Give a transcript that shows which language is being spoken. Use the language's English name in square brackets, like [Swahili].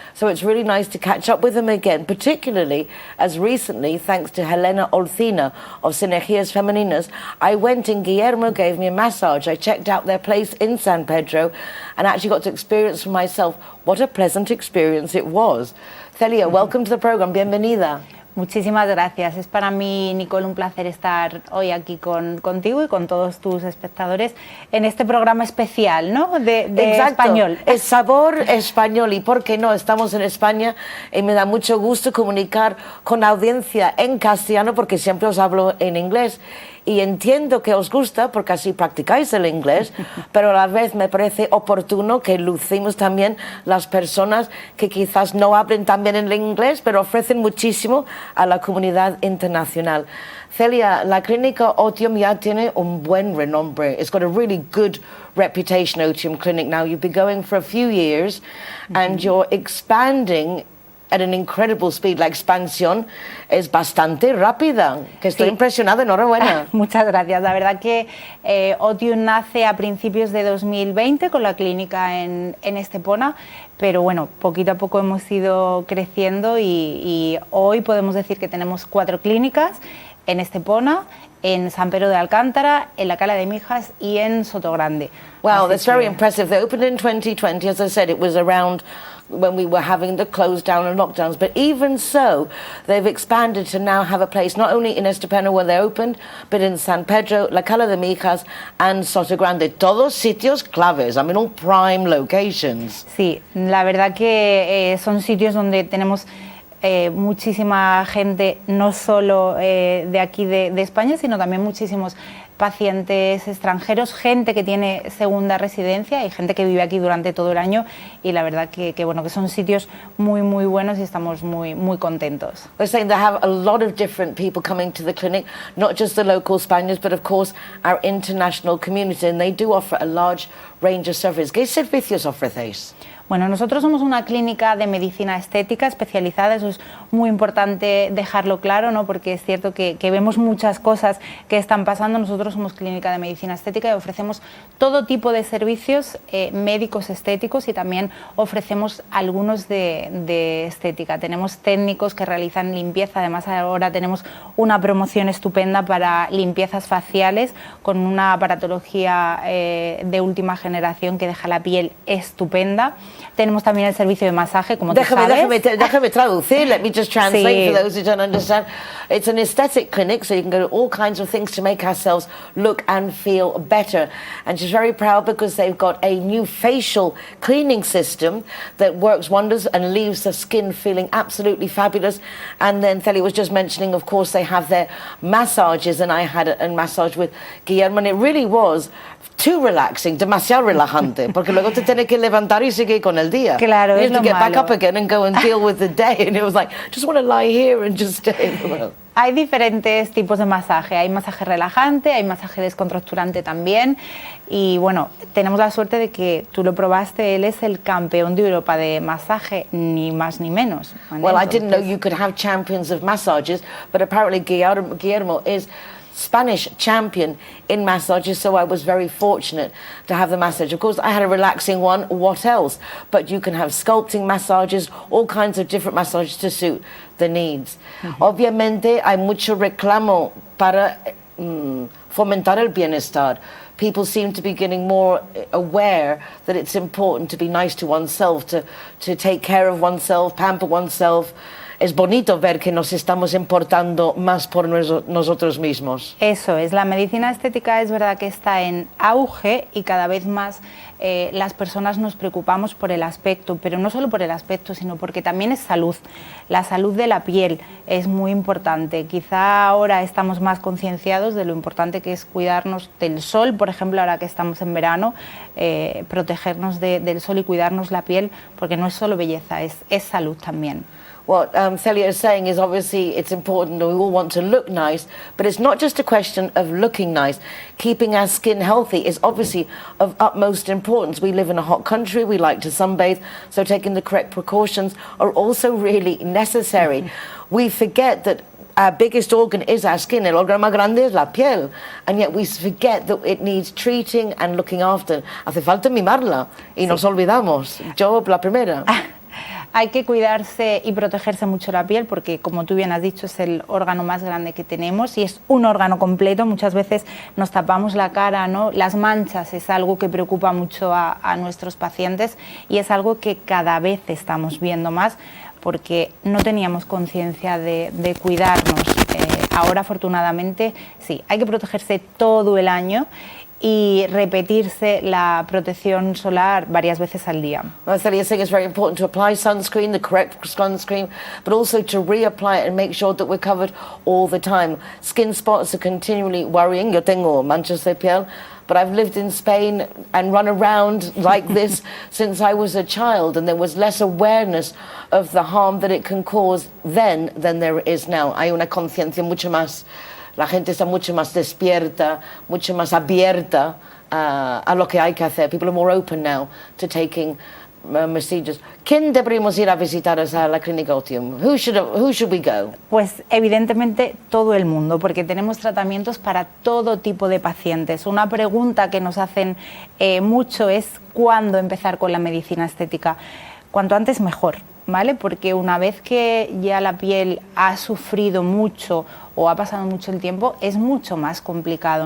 [English] So it's really nice to catch up with them again, particularly as recently, thanks to Helena Olcina of Sinergias Femeninas, I went and Guillermo gave me a massage. I checked out their place in San Pedro and actually got to experience for myself what a pleasant experience it was. Celia, welcome to the program. [Spanish] Bienvenida. Muchísimas gracias. Es para mí, Nicole, un placer estar hoy aquí contigo y con todos tus espectadores en este programa especial, ¿no? De español. El sabor español. Y por qué no, estamos en España y me da mucho gusto comunicar con la audiencia en castellano porque siempre os hablo en inglés. Y entiendo que os gusta porque así practicáis el inglés, pero a la vez me parece oportuno que lucimos también las personas que quizás no hablen tan bien el inglés, pero ofrecen muchísimo a la comunidad internacional. Celia, la clínica Otium ya tiene un buen renombre. [English] It's got a really good reputation, Otium Clinic. Now, you've been going for a few years and you're expanding at an incredible speed. [Spanish] La expansión es bastante rápida, que estoy impresionada, enhorabuena. Muchas gracias. La verdad que Otium nace a principios de 2020 con la clínica en Estepona, pero bueno, poquito a poco hemos ido creciendo y hoy podemos decir que tenemos 4 clínicas en Estepona, en San Pedro de Alcántara, en la Cala de Mijas y en Sotogrande. [English] Wow, that's very impressive. They opened in 2020, as I said, it was around when we were having the close down and lockdowns, but even so, they've expanded to now have a place not only in Estepona where they opened, but in San Pedro, La Cala de Mijas and Sotogrande, [Spanish] todos sitios claves, [English] I mean, all prime locations. [Spanish] Sí, la verdad que son sitios donde tenemos muchísima gente, no solo de aquí de España, sino también muchísimos pacientes extranjeros, gente que tiene segunda residencia y gente que vive aquí durante todo el año, y la verdad que bueno, que son sitios muy buenos y estamos muy contentos. [English] We're saying they have a lot of different people coming to the clinic, not just the local Spaniards, but of course our international community, and they do offer a large range of services. [Spanish] ¿Qué servicios ofrecéis? Bueno, nosotros somos una clínica de medicina estética especializada, eso es muy importante dejarlo claro, ¿no? Porque es cierto que vemos muchas cosas que están pasando. Nosotros somos clínica de medicina estética y ofrecemos todo tipo de servicios médicos estéticos y también ofrecemos algunos de estética. Tenemos técnicos que realizan limpieza, además ahora tenemos una promoción estupenda para limpiezas faciales con una aparatología de última generación que deja la piel estupenda. Tenemos también el servicio de masaje, como tú sabes. Déjame traducir. [English] Let me just translate for those who don't understand. It's an aesthetic clinic, so you can go to all kinds of things to make ourselves look and feel better. And she's very proud because they've got a new facial cleaning system that works wonders and leaves the skin feeling absolutely fabulous. And then Celia was just mentioning, of course, they have their massages, and I had a massage with Guillermo, and it really was too relaxing, [Spanish] demasiado relajante, porque luego te tienes que levantar y seguir con el día. Claro, [English] you [Spanish] es [English] have to [Spanish] lo [English] get back [Spanish] malo. [English] up again and go and deal with the day, and it was like, just want to lie here and just stay. [Spanish] Hay diferentes tipos de masaje, hay masaje relajante, hay masaje descontracturante también, y bueno, tenemos la suerte de que tú lo probaste, él es el campeón de Europa de masaje, ni más ni menos. [English] Well, I didn't know you could have champions of massages, but apparently Guillermo is Spanish champion in massages, so I was very fortunate to have the massage. Of course, I had a relaxing one, what else? But you can have sculpting massages, all kinds of different massages to suit the needs. [Spanish] Obviamente hay mucho reclamo para fomentar el bienestar. [English] People seem to be getting more aware that it's important to be nice to oneself, to take care of oneself, pamper oneself. [Spanish] Es bonito ver que nos estamos importando más por nosotros mismos. Eso es, la medicina estética es verdad que está en auge y cada vez más las personas nos preocupamos por el aspecto, pero no solo por el aspecto, sino porque también es salud. La salud de la piel es muy importante. Quizá ahora estamos más concienciados de lo importante que es cuidarnos del sol, por ejemplo, ahora que estamos en verano, protegernos del sol y cuidarnos la piel, porque no es solo belleza, es salud también. [English] What Celia is saying is obviously it's important and we all want to look nice, but it's not just a question of looking nice. Keeping our skin healthy is obviously of utmost importance. We live in a hot country, we like to sunbathe, so taking the correct precautions are also really necessary. We forget that our biggest organ is our skin, [Spanish] el órgano más grande es la piel, [English] and yet we forget that it needs treating and looking after. [Spanish] Hace falta mimarla y nos olvidamos. Yo la primera. Hay que cuidarse y protegerse mucho la piel porque, como tú bien has dicho, es el órgano más grande que tenemos y es un órgano completo. Muchas veces nos tapamos la cara, ¿no? Las manchas es algo que preocupa mucho a nuestros pacientes y es algo que cada vez estamos viendo más porque no teníamos conciencia de cuidarnos. Ahora, afortunadamente, sí, hay que protegerse todo el año y repetirse la protección solar varias veces al día. [English] Celia is saying it's very important to apply sunscreen, the correct sunscreen, but also to reapply it and make sure that we're covered all the time. Skin spots are continually worrying. [Spanish] Yo tengo manchas de piel, [English] but I've lived in Spain and run around like this since I was a child, and there was less awareness of the harm that it can cause then than there is now. [Spanish] Hay una conciencia mucho más. La gente está mucho más despierta, mucho más abierta a lo que hay que hacer. [English] People are more open now to taking procedures. [Spanish] ¿Quién deberíamos ir a visitar a la clínica Otium? [English] Who should we go? [Spanish] Pues evidentemente todo el mundo, porque tenemos tratamientos para todo tipo de pacientes. Una pregunta que nos hacen mucho es ¿cuándo empezar con la medicina estética? Cuanto antes mejor, ¿vale? Porque una vez que ya la piel ha sufrido mucho o ha pasado mucho el tiempo, es mucho más complicado.